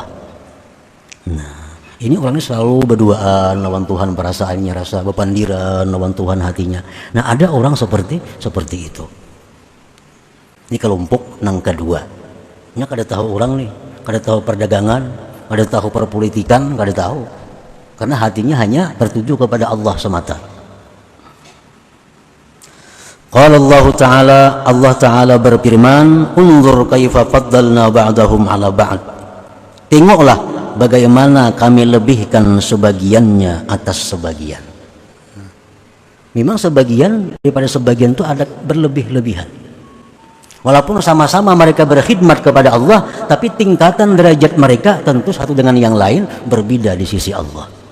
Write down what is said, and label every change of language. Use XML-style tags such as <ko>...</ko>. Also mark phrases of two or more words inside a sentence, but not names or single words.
<bjn>Nah, ini orangnya selalu berduaan lawan Tuhan, perasaannya rasa bepandiran lawan Tuhan hatinya. Nah, ada orang seperti itu. Ini kelompok nang kedua. Ini kada tahu orang nih, kada tahu perdagangan, kada tahu perpolitikan, kada tahu. Karena hatinya hanya tertuju kepada Allah semata.</bjn> <ar>قال الله تعالى berfirman, "انظر كيف فضلنا بعضهم على بعض."</ar> <bjn>Tengoklah bagaimana kami lebihkan sebagiannya atas sebagian. Memang sebagian daripada sebagian itu ada berlebih-lebihan. Walaupun sama-sama mereka berkhidmat kepada Allah, tapi tingkatan derajat mereka tentu satu dengan yang lain berbeda di sisi Allah.</bjn>